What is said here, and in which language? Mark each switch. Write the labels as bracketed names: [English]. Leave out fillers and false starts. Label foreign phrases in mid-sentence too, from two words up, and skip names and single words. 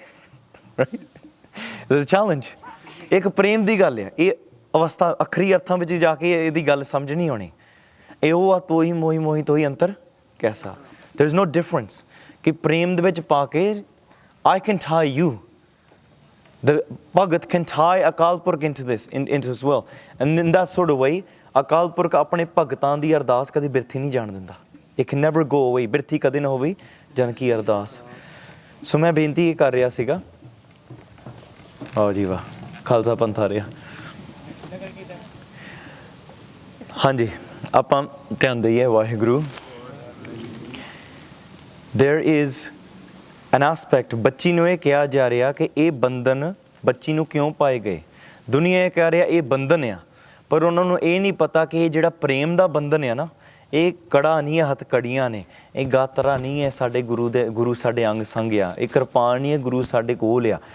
[English] Right, challenge. [Punjabi] ਇੱਕ ਪ੍ਰੇਮ ਦੀ ਗੱਲ ਆ, ਇਹ ਅਵਸਥਾ ਅਖਰੀ ਅਰਥਾਂ ਵਿੱਚ ਜਾ ਕੇ ਇਹਦੀ ਗੱਲ ਸਮਝ ਨਹੀਂ ਆਉਣੀ। ਇਹ ਉਹ ਆ, ਤੋਹੀ ਮੋਹੀ ਮੋਹੀ ਤੋਹੀ ਅੰਤਰ ਕੈਸਾ। [English] there is no difference [Punjabi] ਕਿ ਪ੍ਰੇਮ ਦੇ ਵਿੱਚ ਪਾ ਕੇ [English] I can tie you. The Bhagat can tie Akal Purkh into this, into his will. And in that sort of way, [Punjabi] Akal Purkh ਆਪਣੇ ਭਗਤਾਂ ਦੀ ਅਰਦਾਸ ਕਦੇ ਬਿਰਥੀ ਨਹੀਂ ਜਾਣ ਦਿੰਦਾ। [English] It can never go away, [Punjabi] ਬਿਰਥੀ ਕਦੇ ਨਾ ਹੋਵੇ ਜਨ ਕੀ ਅਰਦਾਸ। ਸੋ ਮੈਂ ਬੇਨਤੀ ਇਹ ਕਰ ਰਿਹਾ ਸੀਗਾ, ਆਓ ਜੀ ਵਾਹ, ਖਾਲਸਾ ਪੰਥ ਆ ਰਿਹਾ। ਹਾਂਜੀ, ਆਪਾਂ ਧਿਆਨ ਦਈਏ ਵਾਹਿਗੁਰੂ। [English] There is an aspect, [Punjabi] ਬੱਚੀ ਨੂੰ ਇਹ ਕਿਹਾ ਜਾ ਰਿਹਾ ਕਿ ਇਹ ਬੰਧਨ ਬੱਚੀ ਨੂੰ ਕਿਉਂ ਪਾਏ ਗਏ। ਦੁਨੀਆ ਇਹ ਕਹਿ ਰਿਹਾ ਇਹ ਬੰਧਨ ਆ, ਪਰ ਉਹਨਾਂ ਨੂੰ ਇਹ ਨਹੀਂ ਪਤਾ ਕਿ ਇਹ ਜਿਹੜਾ ਪ੍ਰੇਮ ਦਾ ਬੰਧਨ ਆ ਨਾ, ਇਹ ਕੜਾ ਨਹੀਂ ਹੈ, ਹੱਥ ਕੜੀਆਂ ਨੇ। ਇਹ ਗਾਤਰਾ ਨਹੀਂ ਹੈ, ਸਾਡੇ ਗੁਰੂ ਸਾਡੇ ਅੰਗ ਸੰਗ ਆ। ਇਹ ਕਿਰਪਾਨ ਨਹੀਂ ਹੈ, ਗੁਰੂ ਸਾਡੇ ਕੋਲ ਆ।